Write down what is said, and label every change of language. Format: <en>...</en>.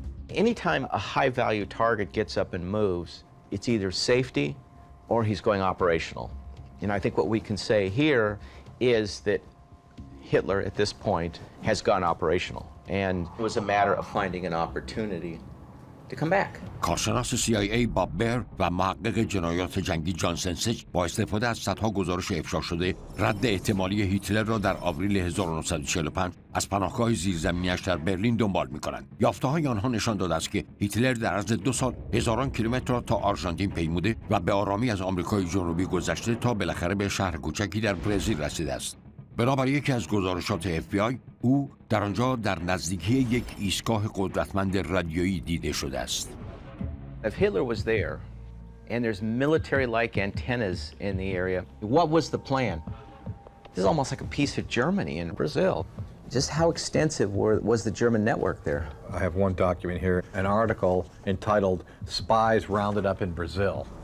<en>Anytime a high-value target gets up and moves, it's either safety or he's going operational. And I think what we can say here is that Hitler, at this point, has gone operational. And it was a matter of finding an opportunity to come back.</en> <fa>کارشناس CIA باب بر و محقق جنایات جنگی جانسن سج با استفاده از صدها گزارش افشا شده رد احتمالی هیتلر را در آوریل 1945 از پناهگاه زیرزمینی‌اش در برلین دنبال می‌کنند. یافته‌های آنها نشان داده است که هیتلر در عرض 2 سال هزاران کیلومتر را تا آرژانتین پیموده و به آرامی از آمریکای جنوبی گذشته تا بالاخره به شهر کوچکی در برزیل رسیده است. بنابر یکی از گزارشات FBI، او در آنجا در نزدیکی یک ایستگاه قدرتمند رادیویی دیده شده است.</fa> <en>If Hitler was there, and there's military-like antennas in the area, what was the plan? This is almost like a piece of Germany in Brazil. Just how extensive was the German network there? I have one document here, an article entitled Spies Rounded Up in Brazil.</en>